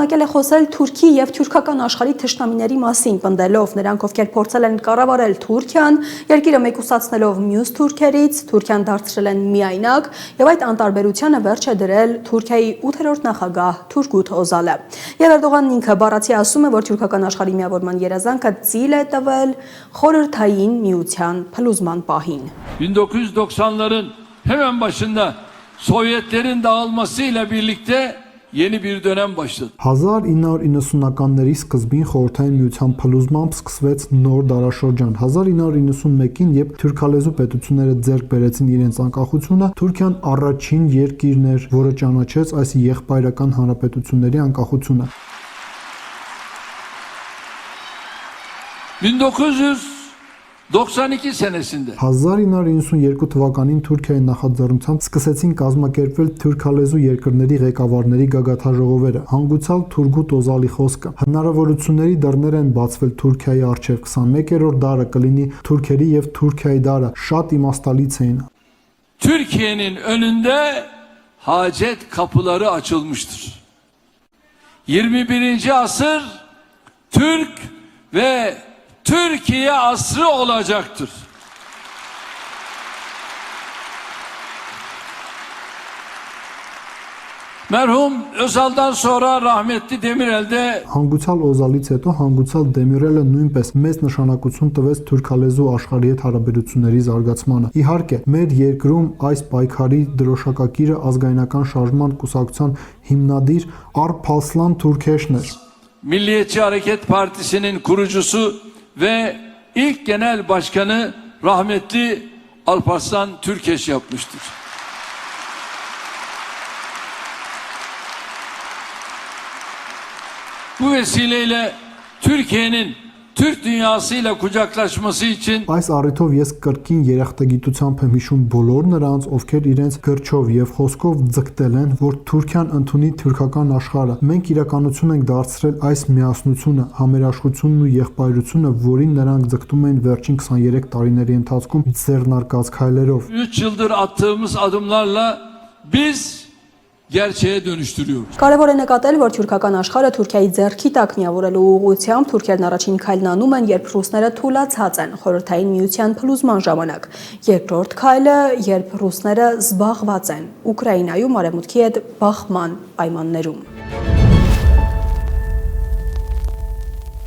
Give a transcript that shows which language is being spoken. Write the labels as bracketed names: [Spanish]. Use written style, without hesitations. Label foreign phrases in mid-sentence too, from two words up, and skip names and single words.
[Armenian] է խոսել Թուրքի եւ թուրքական աշխարհի թշնամիների մասին, պնդելով նրանք, ովքեր փորձել են կառավարել Թուրքիան, երկիրը մեկուսացնելով մյուս թուրքերից, Թուրքիան դարձրել են միայնակ եւ այդ անտարբերությանը վերջ է դրել Թուրքիայի 8-րդ նախագահ Թուրգուտ Օզալը։ Եվ Էրդողանն ինքը բառացի ասում է, որ թուրքական աշխարհի միավորման երազանքը ծիլ է տվել խորհրդային միության փլուզման պահին։ [Turkish] 1990'ların hemen başında Sovyetlerin dağılmasıyla birlikte yeni bir dönem başladı. [Armenian] 1990-ականների սկզբին խորհրդային միության փլուզմամբ սկսվեց նոր դարաշրջան։ 1991-ին, երբ թուրքալեզու պետությունները ձեռք բերեցին իրենց անկախությունը, Թուրքիան առաջին երկիրն էր, որը ճանաչեց այս եղբայրական հանրապետությունների անկախությունը։ [Turkish] 1992 senesinde [Armenian] 1992 թվականին Թուրքիայի նախաձեռնությամբ սկսեցին կազմակերպվել թուրքալեզու երկրների ղեկավարների գագաթաժողովերը։ Հանգուցալ Թուրգուտ Օզալի խոսքը. հնարավորությունների դռներ են բացվել Թուրքիայի առջև, 21-րդ դարը կլինի թուրքերի եւ Թուրքիայի դարը, շատ իմաստալից էին։ [Turkish] Türkiye'nin önünde hacet kapıları açılmıştır. 21. asır Türk ve Türkiye asrı olacaktır. Merhum Özal'dan sonra rahmetli Demirel'de [Armenian] Հանգուցալ Օզալից հետո հանգուցալ Դեմիրելը նույնպես մեծ նշանակություն տվեց թուրքալեզու աշխարհի հետ հարաբերությունների զարգացմանը։ Իհարկե, մեր երկրում այս պայքարի դրոշակակիրը ազգայնական շարժման կուսակցության հիմնադիր Արփասլան Թուրքեշն էր։ [Turkish] Milliyetçi Hareket Partisi'nin kurucusu ve ilk genel başkanı rahmetli Alparslan Türkeş yapmıştır. Bu vesileyle Türkiye'nin Türk dünyasıyla kucaklaşması için [Armenian] Այս առիթով ես կրկին երախտագիտությամբ եմ հիշում բոլոր նրանց, ովքեր իրենց գրչով եւ խոսքով ձգտել են, որ Թուրքիան ընդունի թուրքական աշխարհը։ Մենք իրականություն ենք դարձրել այս միասնությունը, համերաշխությունն ու եղբայրությունը, որին նրանք ձգտում էին վերջին 23 տարիների ընթացքում ձեռնարկած քայլերով։ [Turkish] 3 yıldır attığımız adımlarla biz gerçeğe dönüştürüyoruz. [Armenian] Կարևոր է նկատել, որ թուրքական աշխարհը Թուրքիայի ձեռքի տակ միավորելու ուղղությամբ Թուրքիան առաջին քայլն անում են, երբ ռուսները թուլացած են խորհրդային միության փլուզման ժամանակ։ Երկրորդ քայլը, երբ ռուսները զբաղված են Ուկրաինայում արևմուտքի հետ բախման պայմաններում։